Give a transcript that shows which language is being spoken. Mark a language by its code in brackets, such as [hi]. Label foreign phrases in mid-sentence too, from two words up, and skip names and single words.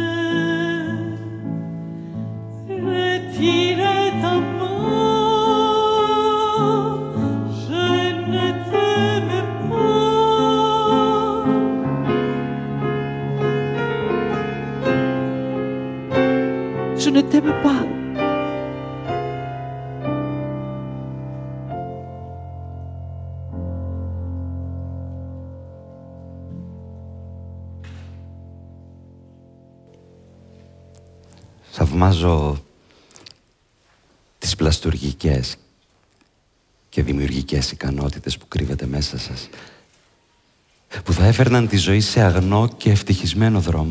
[fr] Retire ta main, je ne t'aime pas. Je ne t'aime pas. [el] Θαυμάζω τις πλαστουργικές και δημιουργικές ικανότητες που κρύβεται μέσα σας, που θα έφερναν τη ζωή σε αγνό και ευτυχισμένο δρόμο.